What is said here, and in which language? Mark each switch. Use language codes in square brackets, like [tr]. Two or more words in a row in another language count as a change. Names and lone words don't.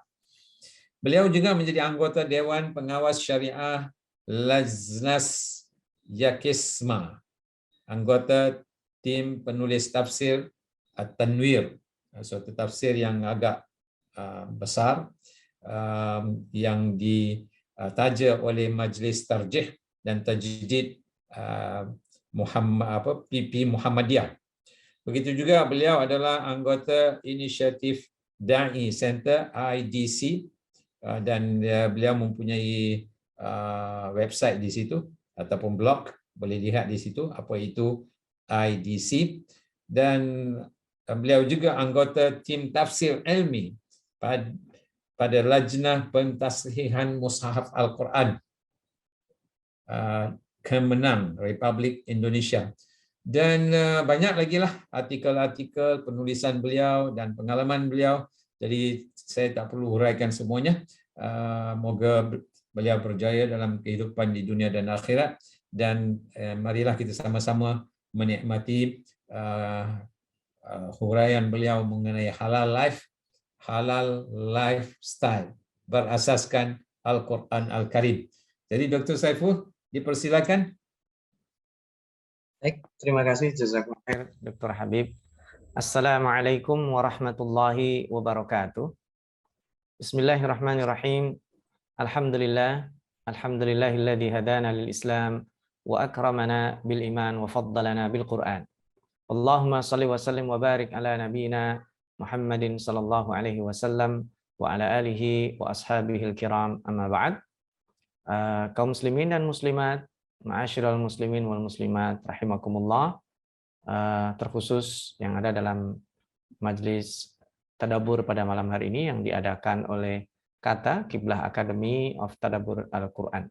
[ms] Beliau juga menjadi anggota Dewan Pengawas Syariah Lajnas Yakisma, anggota tim penulis tafsir At-Tanwir, suatu tafsir yang agak besar yang ditaja oleh Majlis Tarjih dan Tajdid PP Muhammadiyah. Begitu juga beliau adalah anggota inisiatif Da'i Center IDC, dan beliau mempunyai website di situ ataupun blog, boleh lihat di situ apa itu IDC. Dan beliau juga anggota tim tafsir ilmi pada Lajnah Pentaslihan Mushaf Al-Quran Kemenang Republik Indonesia. Dan banyak lagi lah artikel-artikel penulisan beliau dan pengalaman beliau. Jadi saya tak perlu huraikan semuanya. Moga beliau berjaya dalam kehidupan di dunia dan akhirat. Dan marilah kita sama-sama menikmati huraian beliau mengenai [en] halal lifestyle [ms] berasaskan Al-Quran Al-Karim. Jadi Dr. Saiful, dipersilakan. [id] Baik, terima kasih [ar] جزاكم الله خير [id] Dr. Habib. [ar] السلام عليكم ورحمة الله وبركاته. بسم الله الرحمن الرحيم. الحمد لله الذي هدانا للإسلام وأكرمنا بالإيمان وفضلنا بالقرآن. اللهم صل وسلم وبارك على نبينا محمد صلى الله عليه وسلم وعلى آله وأصحابه الكرام، أما بعد. [id] Kaum muslimin dan muslimat, [ar] معاشر المسلمين والمسلمات رحمكم الله, [id] terkhusus yang ada dalam majlis tadabbur pada malam hari ini yang diadakan oleh Kata Kiblah Academy of Tadabbur Al-Quran.